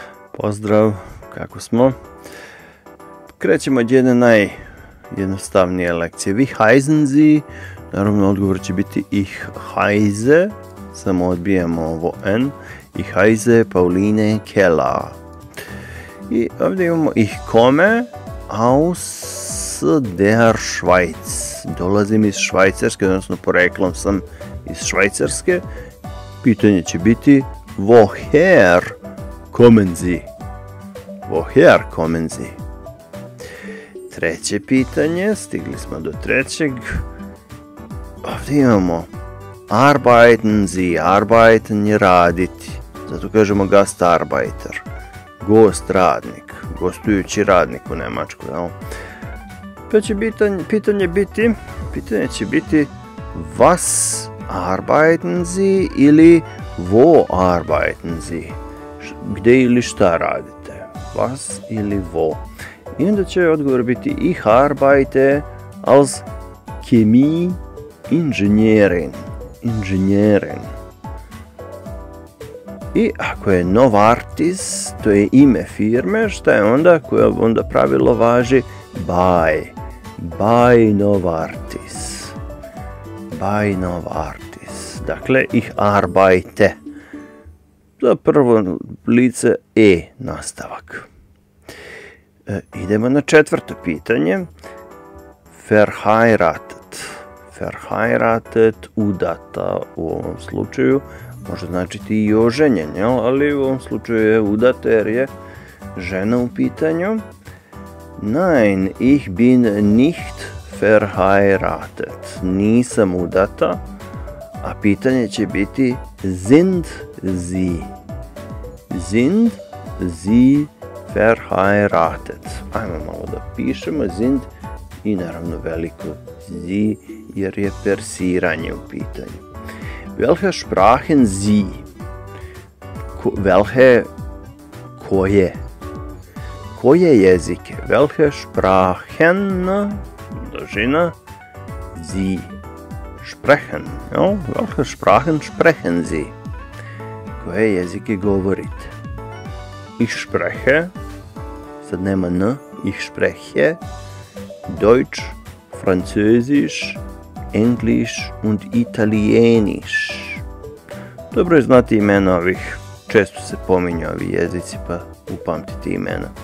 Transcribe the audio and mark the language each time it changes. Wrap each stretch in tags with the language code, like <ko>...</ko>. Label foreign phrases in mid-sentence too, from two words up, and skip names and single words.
<bs>Pozdrav, kako smo? Krećemo od jedne najjednostavnije lekcije.</bs> <de>Wie heißen Sie?</de> <bs>Naravno, odgovor će biti</bs> <de>ich heiße.</de> <bs>Samo odbijamo ovo N.</bs> <de>Ich heiße Pauline Keller.</de> <bs>I ovdje imamo</bs> <de>ich komme aus der Schweiz.</de> <bs>Dolazim iz Švajcarske, odnosno poreklom sam iz Švajcarske. Pitanje će biti</bs> <de>woher kommen Sie? Woher kommen Sie?</de> <bs>Treće pitanje, stigli smo do trećeg. Ovdje imamo</bs> <de>arbeiten Sie,</de> <bs>arbeiten je raditi. Zato kažemo Gastarbeiter, gost radnik, gostujući radnik u Njemačkoj. Pa će pitanje će biti</bs> <de>was arbeiten Sie</de> <bs>ili</bs> <de>wo arbeiten Sie?</de> <bs>Gdje ili šta radite? Was ili wo? I onda će odgovor biti</bs> <de>ich arbeite als Chemie-Ingenieurin.</de> <bs>I ako je Novartis, to je ime firme, šta je onda? Koje onda pravilo važi?</bs> <de>Bei Novartis. Bei Novartis. Dakle, ich arbeite.</de> <bs>Za prvo lice nastavak. Idemo na četvrto pitanje. Verheiratet, udata u ovom slučaju. Može značiti i oženjen, ali u ovom slučaju je udata jer je žena u pitanju.</bs> <de>Nein, ich bin nicht verheiratet.</de> <bs>Nisam udata. A pitanje će biti</bs> <de>sind Sie? Sind Sie verheiratet?</de> <bs>Ajmo malo da pišemo sind i naravno veliko Sie jer je persiranje u pitanju.</bs> <de>Welche Sprachen Sie?</de> <bs>Koje jezike?</bs> <de>Welche Sprachen, množina, Sie sprechen. Welche Sprachen sprechen Sie?</de> <bs>Koje jezike govorite?</bs> <de>Ich spreche,</de> <bs>sad nema N,</bs> <de>ich spreche, Deutsch, Französisch, Englisch und Italienisch.</de> <bs>Dobro je znati imena ovih, često se pominju ovi jezici, pa upamtite imena.</bs>